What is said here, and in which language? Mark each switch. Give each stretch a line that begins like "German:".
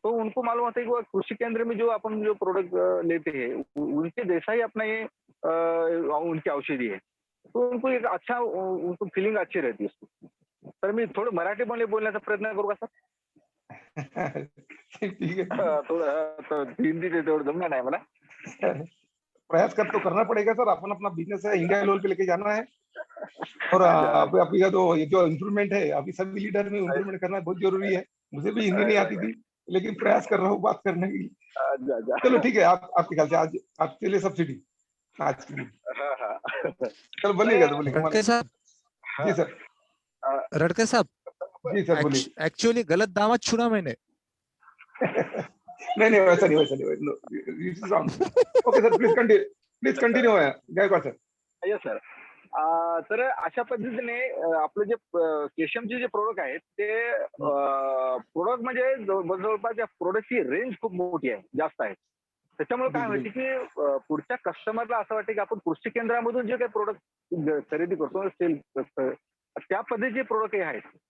Hindi: तो उनको मालूम होता है कि वो कृषि केंद्र में जो अपन जो प्रोडक्ट लेते हैं उनके जैसा ही अपना ये उनकी औषधि है, तो उनको एक अच्छा, उनको फीलिंग अच्छी रहती है।
Marathi: सर मी थोडं मराठीमध्ये बोलण्याचा प्रयत्न करू का सर?
Hindi: ठीक है,
Marathi: थोडं हिंदी तेवढं जमणार नाही मला।
Hindi: प्रयास कर तो करना पड़ेगा सर, अपन अपना बिजनेस है इंडिया लेवल पे लेके जाना है। और अभी का तो ये जो इम्प्रूवमेंट है, अभी सभी लीडर में इम्प्रूवमेंट करना बहुत जरूरी है। मुझे भी हिंदी नहीं आती थी, लेकिन प्रयास कर रहा हूँ बात करने की। चलो ठीक है, आपके ख्याल से आज आपके लिए सब्सिडी आज की, चलो बोलिएगा तो बोलिए। रटके साहब, जी सर, रटके साहब, जी सर बोलिए। एक्चुअली गलत दावत छुड़ा मैंने। नहीं वैसा नहीं।
English: Okay sir, please continue Gaikwad sir. Yes sir,
Marathi: तर अशा पद्धतीने आपले जे केशमचे जे प्रोडक्ट आहेत ते प्रोडक्ट म्हणजे जवळपास त्या प्रोडक्टची रेंज खूप मोठी आहे, जास्त आहे. त्याच्यामुळे काय होते की पुढच्या कस्टमरला असं वाटतं की आपण कृषी केंद्रामधून जे काही प्रोडक्ट खरेदी करतो, सेल त्या पद्धतीचे प्रोडक्ट आहेत.